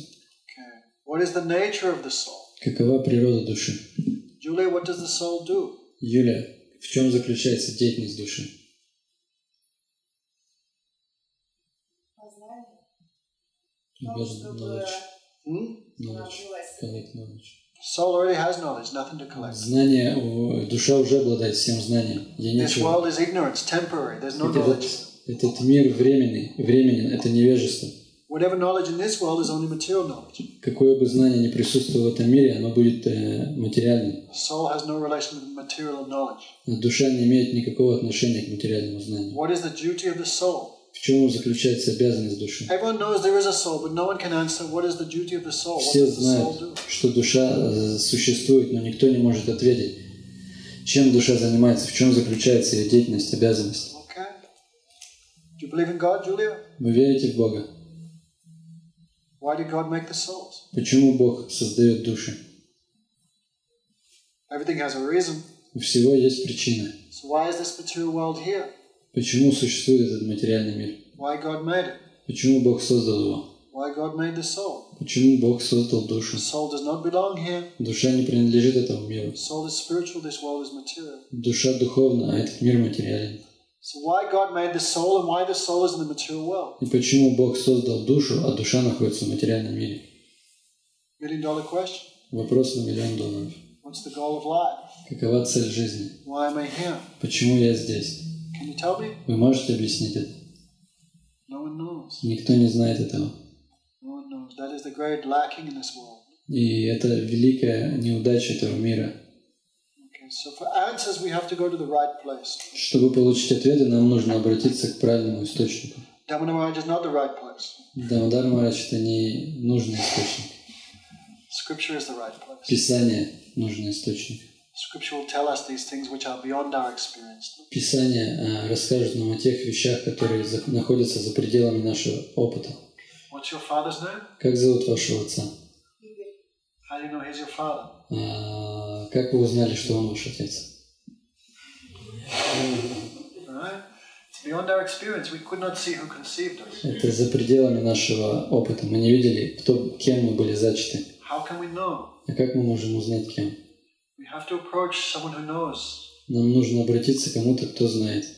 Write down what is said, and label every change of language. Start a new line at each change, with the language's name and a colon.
English: Okay. What is the nature of the soul?
Russian: Какова природа души?
English: Julia, what does the soul do?
Russian: Юля, в чем заключается деятельность души? Познание.
English: Knowledge. Hmm? Knowledge. Collect knowledge. Soul already has knowledge, nothing to collect.
Russian: Знание, душа уже обладает всем знанием. Ей
English: This
Russian: нечего.
English: world is ignorance, temporary. There's no knowledge.
Russian: Этот мир временный, временен, это невежество.
English: Whatever knowledge in this world is only material knowledge.
Russian: Какое бы знание ни присутствовало в этом мире, оно будет материальным.
English: Soul has no relation with material knowledge.
Russian: Душа не имеет никакого отношения к материальному знанию.
English: What is the duty of the soul?
Russian: В чем заключается обязанность души?
English: Everyone knows there is a soul, but no one can answer what is the duty of the soul. What
Russian: Все
English: does the soul
Russian: знают,
English: do?
Russian: что душа существует, но никто не может ответить, чем душа занимается, в чем заключается ее деятельность, обязанность.
English: Okay. Do you believe in God, Julia?
Russian: Вы верите в Бога?
English: Why did God make the souls?
Russian: Почему Бог создает души?
English: Everything has a reason.
Russian: У всего есть причина.
English: So why is this material world here?
Russian: Почему существует этот материальный мир?
English: Why God made it?
Russian: Почему Бог создал его?
English: Why God made the soul?
Russian: Почему Бог создал душу?
English: The soul does not belong here.
Russian: Душа не принадлежит этому миру.
English: The soul is spiritual, this world is material.
Russian: Душа духовна, а этот мир материален.
English: So why God made the soul and why the soul is in the material world?
Russian: И почему Бог создал душу, а душа находится в материальном мире?
English: $1 million question.
Russian: Вопрос на $1 миллион.
English: What's the goal of life?
Russian: Какова цель жизни?
English: Why am I here?
Russian: Почему я здесь?
English: Can you tell me?
Russian: Вы можете объяснить это?
English: No one knows.
Russian: Никто не знает этого.
English: No one knows. That is the great lacking in this world.
Russian: И это великая неудача этого мира.
English: Okay, so for answers we have to go to the right place.
Russian: Чтобы получить ответы, нам нужно обратиться к правильному источнику.
English: Damana Maharaj is not the right place.
Russian: Дамодар Махарадж — это не нужный источник.
English: Scripture is the right place.
Russian: Писание — нужный источник.
English: Scripture will tell us these things which are beyond our experience.
Russian: Писание расскажет нам о тех вещах, которые находятся за пределами нашего опыта.
English: What's your father's name?
Russian: Как зовут вашего отца?
English: How do you know he's your father?
Russian: Как вы узнали, что он ваш отец?
English: Right? It's beyond our experience. We could not see who conceived us.
Russian: Это за пределами нашего опыта. Мы не видели, кем мы были зачаты.
English: How can we know?
Russian: А как мы можем узнать, кем?
English: We have to approach someone who knows.
Russian: Нам нужно обратиться к кому-то, кто знает.